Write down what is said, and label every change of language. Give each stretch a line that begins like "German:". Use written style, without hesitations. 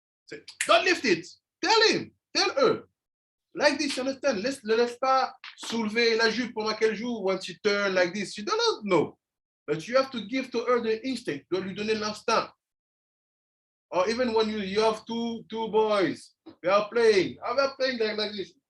English: Say, don't lift it. Tell him, tell her. Like this, you understand?
French: Ne laisse pas soulever la jupe pendant qu'elle joue
English: when she turn like this. She doesn't know. But you have to give to her the instinct.
French: Tu dois lui donner l'instinct.
English: Or even when you have two boys, they are playing like this.